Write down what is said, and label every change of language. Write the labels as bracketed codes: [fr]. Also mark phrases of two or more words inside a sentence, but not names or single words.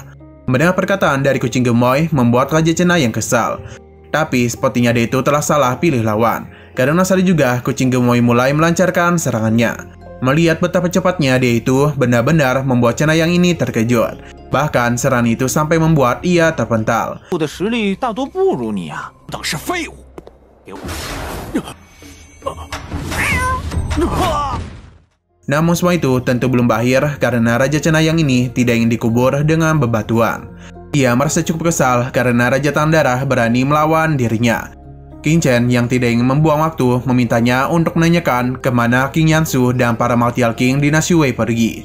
[id] Mendengar perkataan dari kucing gemoy membuat Raja Cenayang kesal. Tapi sepertinya dia itu telah salah pilih lawan. Karena saat juga kucing gemoy mulai melancarkan serangannya. Melihat betapa cepatnya dia itu benar-benar membuat Cenayang ini terkejut. Bahkan serangan itu sampai membuat ia terpental. [zh] 我的实力大多不如你啊！当是废物。 [id] Namun semua itu tentu belum berakhir karena Raja Cenayang ini tidak ingin dikubur dengan bebatuan. Ia merasa cukup kesal karena Raja Tangan Darah berani melawan dirinya. King-chan yang tidak ingin membuang waktu memintanya untuk menanyakan kemana King Yansu dan para Martial King dinasti Wei pergi.